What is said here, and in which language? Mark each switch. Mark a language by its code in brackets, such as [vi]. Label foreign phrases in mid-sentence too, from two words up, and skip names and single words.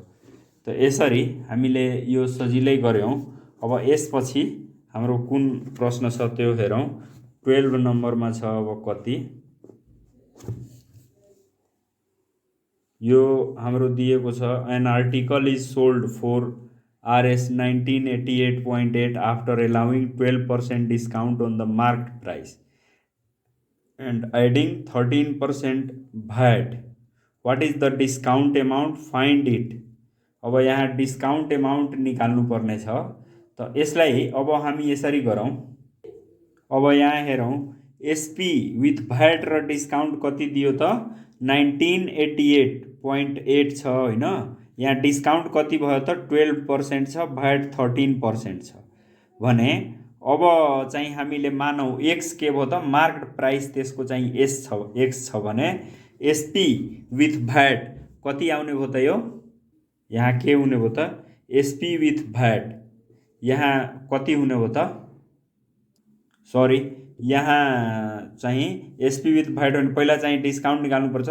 [ne] त यसरी हामीले यो सजिलै गर्यौं। अब यसपछि हाम्रो कुन प्रश्न छ त्यो हेरौं। 12 नम्बरमा छ अब कति यो हाम्रो दिएको छ [en] an article is sold for RS 1988.8 after allowing 12% discount on the marked price and adding 13% VAT. What is the discount amount? Find it. [ne] अब यहाँ [en] discount amount [ne] निकाल्नु पर्ने छ। त यसलाई अब हामी यसरी गरौँ। अब यहाँ हेरौँ [en] SP with VAT [ne] र डिस्काउंट कति दियो त 1988.8 छ हैन। यहाँ डिस्काउंट कति भयो त 12% छ, भ्याट 13% छ भने अब चाहिँ हामीले मानौ x के भयो त [en] marked price [ne] त्यसको चाहिँ x छ भने [en] SP with VAT [ne] कति आउने भयो त यो यहाँ के हुने भयो त [en] SP with VAT [ne] यहाँ कति हुने भयो त सरी यहाँ चाहिँ [en] SP with VAT [ne] भने पहिला चाहिँ डिस्काउंट निकाल्नु पर्छ।